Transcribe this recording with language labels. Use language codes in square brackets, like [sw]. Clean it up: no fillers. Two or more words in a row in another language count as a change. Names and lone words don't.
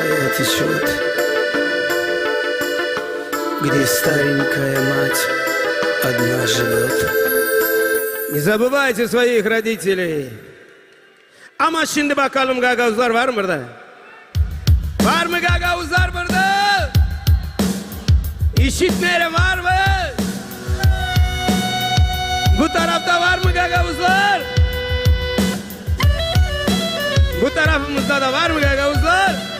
[ru] течет, где старенькая мать одна живет. Не забывайте своих родителей. [gag] Ama şimdi bakalım gagavuzlar var mı burada? Var mı gagavuzlar burada? İşitmeyen var mı? Bu tarafta var mı gagavuzlar? Bu tarafımızda da var mı gagavuzlar?